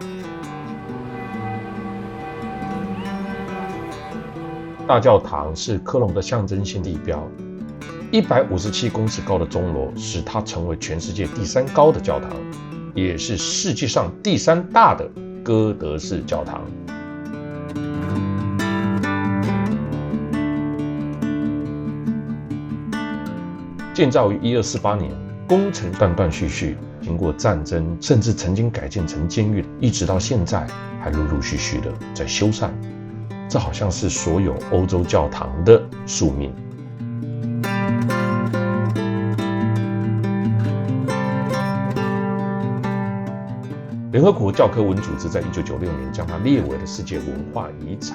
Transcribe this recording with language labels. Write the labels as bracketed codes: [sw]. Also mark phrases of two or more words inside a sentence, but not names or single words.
[zh] 大教堂是科隆的象徵性地標，157公尺高的鐘樓使它成為全世界第3高的教堂，也是世界上第3大的哥德式教堂。建造于1248年，工程斷斷續續，經過戰爭，甚至曾經改建成監獄，一直到現在還陸陸續續的在修繕。這好像是所有歐洲教堂的宿命。聯合國教科文組織在1996年將它列為了世界文化遺產。